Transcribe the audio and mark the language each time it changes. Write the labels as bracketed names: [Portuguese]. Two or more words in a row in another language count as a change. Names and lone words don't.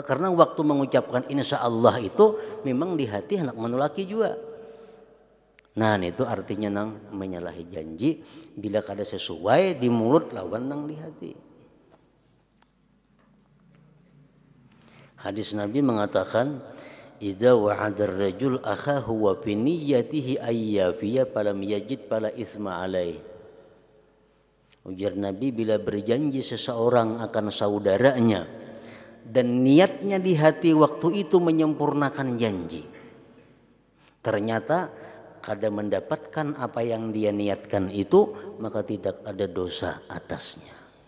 [Banjar] Karena waktu mengucapkan [Arabic] إن شاء الله [Banjar] itu memang di hati hendak menulaki juga. Nah itu artinya nang menyalahi janji bila kada sesuai di mulut lawan nang di hati. Hadis Nabi mengatakan, [Arabic] "إذا وعد الرجل أخاه وفي نيته أن يفي فلم يجد فلا إثم عليه." [Banjar] Ujar Nabi, bila berjanji seseorang akan saudaranya dan niatnya di hati waktu itu menyempurnakan janji, ternyata kada mendapatkan apa yang dia niatkan itu, maka tidak ada dosa atasnya.